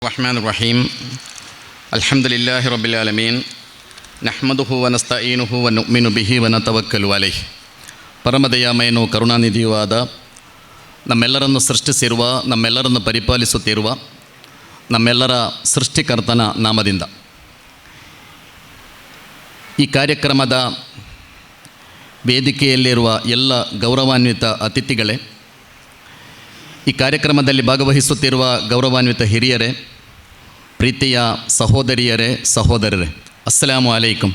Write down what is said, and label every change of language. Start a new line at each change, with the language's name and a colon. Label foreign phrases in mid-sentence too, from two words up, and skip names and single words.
Arabic: الرحمن الرحيم الحمد لله رب العالمين نحمده ونستعينه ونؤمن به ونتوكل عليه
Kannada: ಪರಮದಯಾಮಯನೂ ಕರುಣಾನಿಧಿಯೂ ಆದ ನಮ್ಮೆಲ್ಲರನ್ನು ಸೃಷ್ಟಿಸಿರುವ ನಮ್ಮೆಲ್ಲರನ್ನು ಪರಿಪಾಲಿಸುತ್ತಿರುವ ನಮ್ಮೆಲ್ಲರ ಸೃಷ್ಟಿಕರ್ತನ ನಾಮದಿಂದ ಈ ಕಾರ್ಯಕ್ರಮದ ವೇದಿಕೆಯಲ್ಲಿರುವ ಎಲ್ಲ ಗೌರವಾನ್ವಿತ ಅತಿಥಿಗಳೇ, ಈ ಕಾರ್ಯಕ್ರಮದಲ್ಲಿ ಭಾಗವಹಿಸುತ್ತಿರುವ ಗೌರವಾನ್ವಿತ ಹಿರಿಯರೇ, ಪ್ರೀತಿಯ ಸಹೋದರಿಯರೇ, ಸಹೋದರರೇ,
Arabic: السلام عليكم.